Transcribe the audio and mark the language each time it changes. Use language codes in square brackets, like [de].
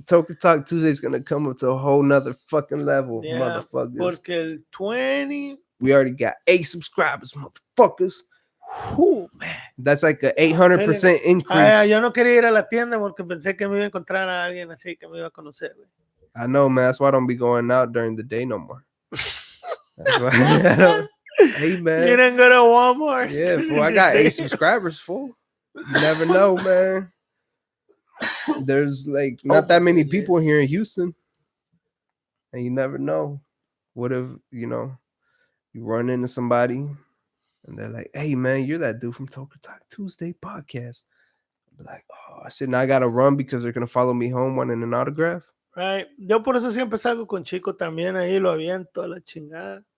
[en] Toker Talk Tuesday is gonna come up to a whole nother fucking level, Yeah, motherfuckers. [es] porque el 20... [en] We already got 8 subscribers, motherfuckers. Man. That's like a 800% increase. [es] Yo no quería ir a la tienda porque pensé que me iba a encontrar a alguien así que me iba a conocer, güey. [en] I know, man. That's why I don't be going out during the day no more. That's why I don't. Hey, man. You didn't go to Walmart. Yeah, fool. I got 8 subscribers, fool. You never know, man. There's like not that many people here in Houston, and you never know. What if you run into somebody and they're like, "Hey, man, you're that dude from Toker Talk Tuesday podcast." Like, oh shit, now I gotta run because they're gonna follow me home wanting an autograph. Right. [es] Yo por eso siempre salgo con Chico también, ahí lo aviento a la chingada.